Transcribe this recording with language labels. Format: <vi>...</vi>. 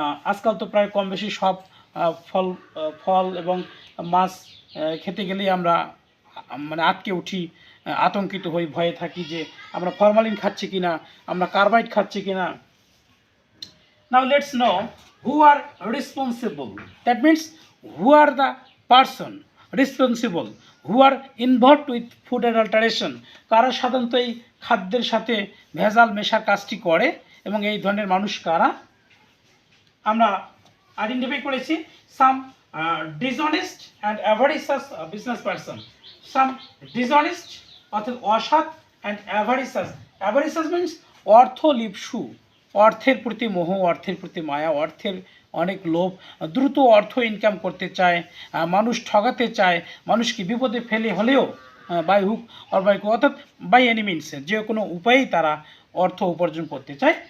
<bn>আজকাল তো প্রায় কম বেশি সব ফল এবং মাছ খেতে গেলেই আমরা মানে আটকে উঠি, আতঙ্কিত হই, ভয়ে থাকি যে আমরা ফরমালিন খাচ্ছি কিনা, আমরা কার্বাইড খাচ্ছি কিনা।</bn> <en>Now let's know who are responsible. That means who are the person responsible who are involved with food adulteration.</en> <bn>কারা সাধারণত এই খাদ্যের সাথে ভেজাল মেশার কাজটি করে, এবং এই ধরনের মানুষ কারা? আমরা আইডেন্টিফাই করেছি</bn> <en>Some dishonest and avaricious business person. Some dishonest</en> <bn>অর্থাৎ অসৎ</bn> <en>and avaricious means</en> <bn>অর্থলিপ্সু, অর্থের প্রতি মোহ, অর্থের প্রতি মায়া, অর্থের অনেক লোভ, দ্রুত অর্থ ইনকাম করতে চায়, মানুষ ঠকাতে চায়, মানুষকে বিপদে ফেলে হলেও</bn> <en>by hook or by crook</en> <bn>অর্থাৎ</bn> <en>by any means</en> <bn>যে কোনো উপায়েই তারা অর্থ উপার্জন করতে চায়।</bn>